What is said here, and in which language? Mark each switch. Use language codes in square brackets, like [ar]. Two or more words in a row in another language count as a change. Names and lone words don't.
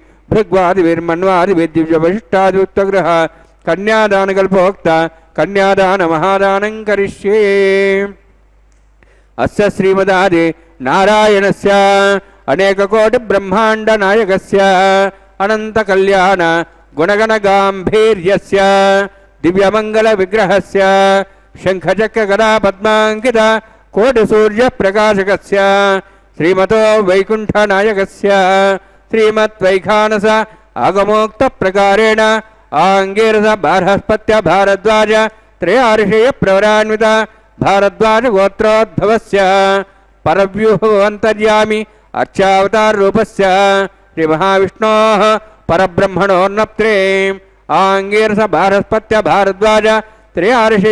[sa] भृग्वादिभिर्मन्वादिभिर्दिव्यवशिष्टादियुक्तग्रह कन्यादान कल्पोक्त कन्यादान महादानं करिष्ये अस्य श्रीमदादि नारायणस्य अनेककोटि ब्रह्मांड नायकस्य अनंत कल्याण गुणगण गांभीर्यस्य दिव्यमंगल विग्रहस्य शंखचक्र गदा पद्मांकित कोटि सूर्य प्रकाशकस्य श्रीमतो वैकुंठ नायकस्य श्रीमद् वैखानस आगमोक्त प्रकारेण ఆంగీరస బార్హస్పత్య భారద్వాజ త్రయార్షేయ ప్రవరాన్విత భారద్వాజ గోత్రోద్భవస్య పరవ్యూహంతర్యామి అర్చావతార రూపస్య శ్రీ మహావిష్ణోః పరబ్రహ్మణోర్నప్త్రే ఆంగీరస బార్హస్పత్య భారద్వాజ త్రయార్షేయ